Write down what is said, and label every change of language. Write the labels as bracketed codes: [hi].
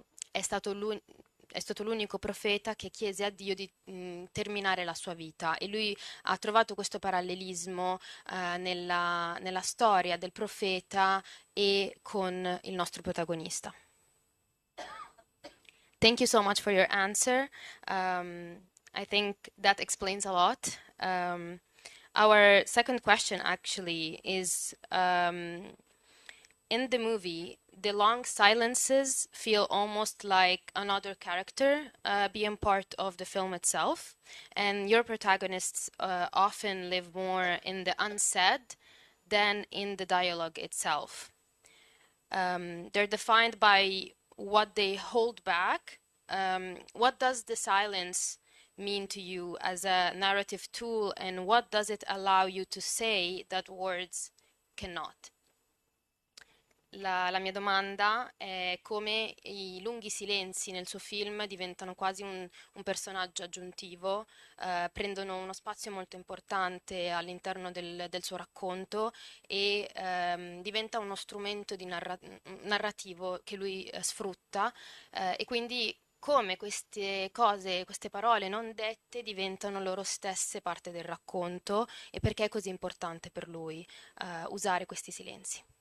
[it] è stato l'unico profeta che chiese a Dio di terminare la sua vita, e lui ha trovato questo parallelismo nella storia del profeta e con il nostro protagonista. [en] Thank you so much for your answer. I think that explains a lot. Our second question actually is, in the movie, the long silences feel almost like another character being part of the film itself, and your protagonists often live more in the unsaid than in the dialogue itself. They're defined by what they hold back. What does the silence mean to you as a narrative tool, and what does it allow you to say that words cannot? [it] La mia domanda è come i lunghi silenzi nel suo film diventano quasi un personaggio aggiuntivo, prendono uno spazio molto importante all'interno del suo racconto, e diventa uno strumento narrativo che lui sfrutta, e quindi come queste cose, queste parole non dette diventano loro stesse parte del racconto, e perché è così importante per lui usare questi silenzi.